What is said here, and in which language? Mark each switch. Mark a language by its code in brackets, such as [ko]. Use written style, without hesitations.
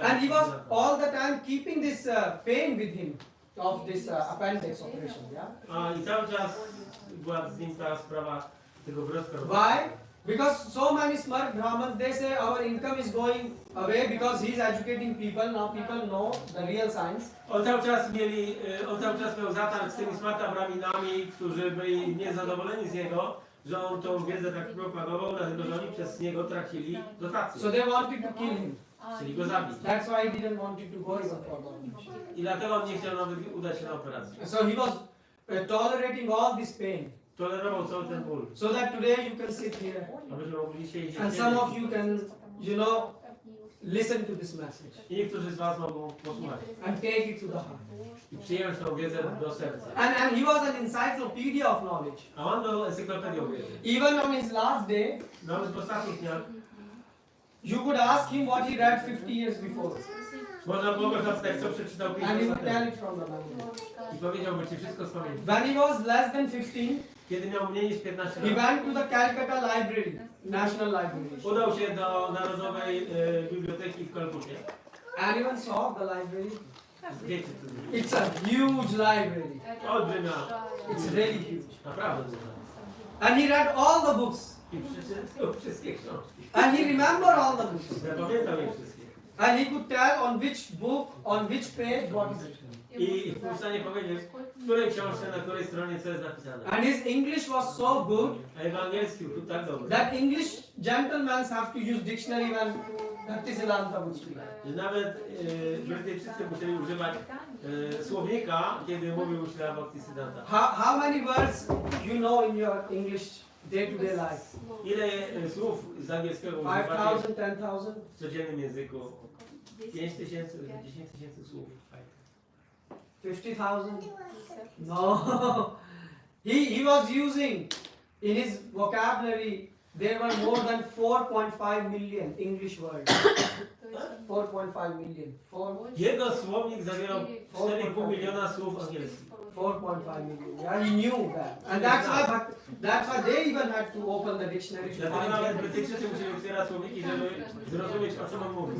[en] And he was all the time keeping this pain with him of this appendix operation, yeah? [pl] A i cały czas była z nim ta sprawa tego wrostka. [en] Why? Because so many smart Brahmins, they say our income is going away because he's educating people. Now people know the real science. [pl] On cały czas miał zatarg z tymi smarta braminami, którzy byli niezadowoleni z niego, że on tą wiedzę tak propagował, dlatego że oni przez niego tracili dotacje. [en] So they wanted to kill him. [pl] Chcieli go zabić. [en] That's why he didn't want to go even for the operation. [pl] I dlatego on nie chciał nawet udać się na operację. [en] So he was tolerating all this pain. [pl] Tolerował cały ten ból. [en] So that today you can sit here [pl] Abyśmy mogli siedzieć [en] and some of you can, you know, listen to this message [pl] i niektórzy z was mogą posłuchać [en] and take it to the heart. [pl] i przyjąć tą wiedzę do serca. [en] And he was an encyclopedia of knowledge. [pl] A on był encyklopedią wiedzy. [en] Even on his last day, [pl] Nawet w ostatnich dniach [en] you could ask him what he read 50 years before. [pl] można było go zapytać, co przeczytał [en] And [pl] 5 [en] he [pl] lat [en] would tell [pl] temu. [en] it from the memory. [pl] I powiedziałby ci wszystko z pamięci. [en] When he was less than 15, [pl] Kiedy miał mniej niż 15 [en] he [pl] lat, [en] went to the Calcutta Library, National Library. [pl] udał się do Narodowej Biblioteki w Kalkucie. [en] Anyone saw the library? [pl] Wiecie co to jest? [en] It's a huge library. [pl] Olbrzymia, [en] It's really huge. [pl] naprawdę duża. [en] And he read all the books. [pl] I przeczytał wszystkie książki. [en] And he remembered all the books. [pl] Zapamiętał je wszystkie. [en] And he could tell on which book, on which page, what is written. [pl] I był w stanie powiedzieć, w której książce, na której stronie co jest napisane. [en] And his English was so good [pl] A jego angielski był tak dobry, [en] that English gentlemen have to use dictionary when Bhaktisiddhanta would speak. [pl] że nawet Brytyjczycy musieli używać słownika, kiedy mówił się Bhaktisiddhanta. [en] How many words you know in your English day-to-day life? [pl] Ile słów z angielskiego używacie [en] 5,000, 10,000? [pl] w codziennym języku? 5 tysięcy, 10 tysięcy słów. [en] 50,000? No. He was using in his vocabulary there were more than 4.5 million English words. 4.5 million. [pl] Jego słownik zawierał 4,5 miliona słów angielskich. [en] 4.5 million. Yeah, he knew that. And that's why they even had to open the dictionary to [pl] Dlatego [en] find [pl] nawet [en] it. [pl] Brytyjczycy musieli otwierać słowniki, żeby zrozumieć, o czym on mówi.